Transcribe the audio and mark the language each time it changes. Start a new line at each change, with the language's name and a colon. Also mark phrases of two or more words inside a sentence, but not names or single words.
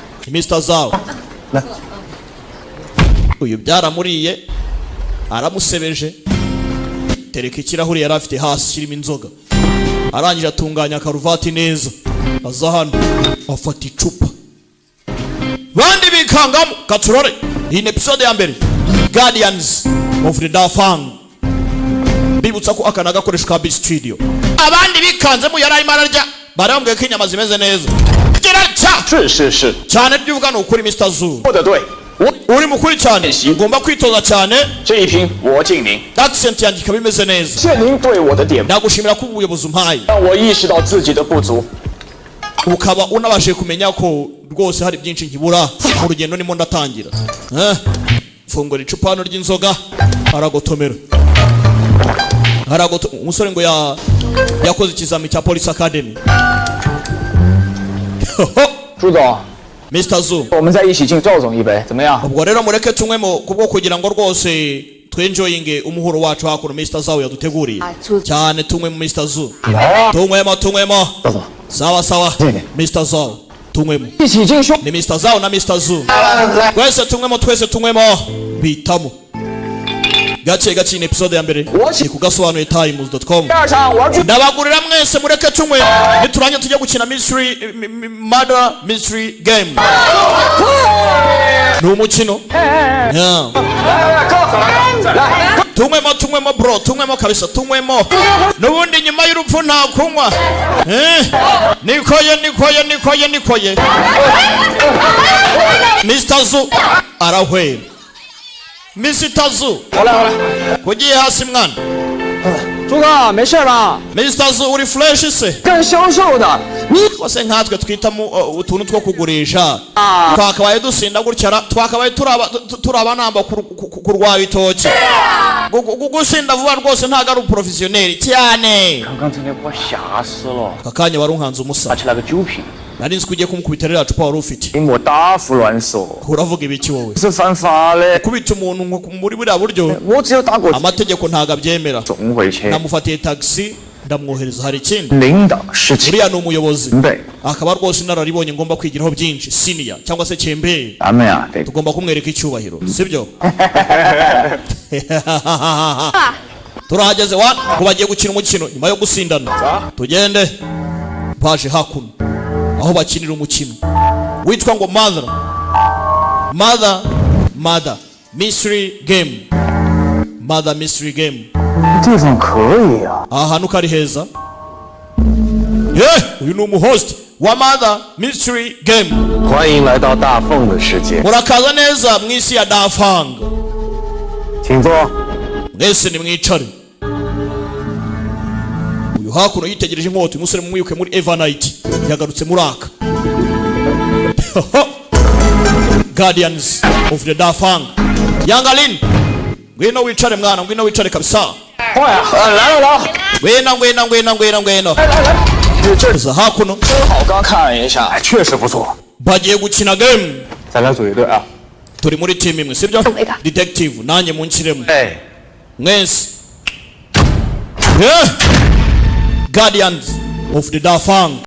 Chinese: Mr. Zao 来，
Kinyarwanda: uyu byaramuriye aramusebeje tereka ikirahuri yari afite hasi kirimo inzoga arangije atunganya karuvati neza aza hano afata icupa bandi bikangamo katurore iyi ni episode ya mbere Guardians of the Dafang bibutsa ko aka nagakoresho ka Beat Studio abandi bikanzemo yari arimo ararya barambwiye ko inyama zimeze neza
Chinese: 是是是，
Kinyarwanda: cyane byuvuga ni ukuri Mr. Zoo
Chinese: 说的对。
Kinyarwanda: uri mukuri cyane ugomba kwitoza cyane
Chinese: 这一瓶我敬您，
Kinyarwanda: accent yanjye ikaba imeze neza
Chinese: 谢您对我的点拨，
Kinyarwanda: ndagushimira ko ubuyobozi umpaye
Chinese: 让我意识到自己的不足。
Kinyarwanda: ukaba unabashije kumenya ko rwose hari byinshi nkibura mu rugendo nimo ndatangira fungura icupa hano ry'inzoga aragotomera umusore ngo yakoze ikizami cya Police Academy
Chinese: 朱总， Mr. Zoo 我们再一起敬赵总一杯，怎么样？
Kinyarwanda: ubwo rero mureke tunywemo kubwo kugira ngo rwose twenjoyinge umuhuro wacu hakuno Mr. Zoo yaduteguriye cyane tunywe mu Mr. Zoo
Chinese: 来啊，
Kinyarwanda: tunywemo
Chinese: 赵总，
Kinyarwanda: sawa sawa
Chinese: 谢谢
Kinyarwanda: Mr. Zoo tunywemo
Chinese: 一起敬兄。
Kinyarwanda: ni Mr. Zoo na Mr. Zoo
Chinese: 来，
Kinyarwanda: twese tunywemo bitamo gake gake ni episode ya mbere ni kugasobanuye times.com
Chinese: 第二场我要去。
Kinyarwanda: ndabagurira mwese mureke tunywe nituranye tujye gukina
English: murder mystery game
Kinyarwanda: ni umukino Yeah. tunywemo bro tunywemo kabisa tunywemo n'ubundi nyuma y'urupfu nta kunywa nikoye Mr. Zoo arahwera Mr. Zoo
Chinese: 我来。
Kinyarwanda: kugiye hasi mwana
Chinese: 朱哥，没事吧？
Kinyarwanda: Mr. Zoo uri fresh se
Chinese: 干销售的，你
Kinyarwanda: kose nkatwe twitamo utuntu two kugurisha twakabaye dusinda gutya twakabaye turaba namba kurwara itoki gusinda vuba rwose ntago ari uprofessionel cyane
Chinese: 刚刚真的把我吓死了，
Kinyarwanda: akanya wari unkanze umusa
Chinese: 拿起那个酒瓶，
Kinyarwanda: nari nzi ko ugiye kumukubita ririya cupa wari ufite
Chinese: 给我大胡乱说，
Kinyarwanda: uravuga ibiki wowe
Chinese: 是犯法的。
Kinyarwanda: kubita umuntu muri buriya buryo
Chinese: 我只有打过
Kinyarwanda: amategeko ntago abyemera
Chinese: 送回去，
Kinyarwanda: namufatiye taxi ndamwohereza hari ikindi
Chinese: 领导事情
Kinyarwanda: uriya ni umuyobozi
Chinese: 对，
Kinyarwanda: akaba rwose inararibonye ngomba kwigiraho byinshi senior cyangwa se cyembere
Chinese: 咱们呀得
Kinyarwanda: tugomba kumwereka icyubahiro sibyo turahageze wa ngo bagiye gukina umukino nyuma yo gusindana tugende baje hakuno aho bakinira umukino witwa ngo
English: mother mystery game mother mystery game
Chinese: 地方可以呀、
Kinyarwanda: aha hantu kari heza uyu ni umuhost wa
English: mother mystery game
Chinese: 欢迎来到大凤的世界，
Kinyarwanda: murakaza neza mu isi ya Dafang
Chinese: 请坐。
Kinyarwanda: mwese nimwicare uyu hakuno yitegereje inkota umusore mumwibuke muri Evernight yagarutse muri aka Guardians of the Dafang Yangalin ngwino wicare mwana ngwino wicare kabisa
Chinese: 来了，
Kinyarwanda: ngwino za hakuno
Chinese: 真好，刚看了一下，哎，确实不错。
Kinyarwanda: bagiye gukina game
Chinese: 咱俩组一队啊。
Kinyarwanda: turi muri team imwe sibyo detective nanjye munshyiremo
Chinese: 哎，
Kinyarwanda: mwese Guardians of the Dafang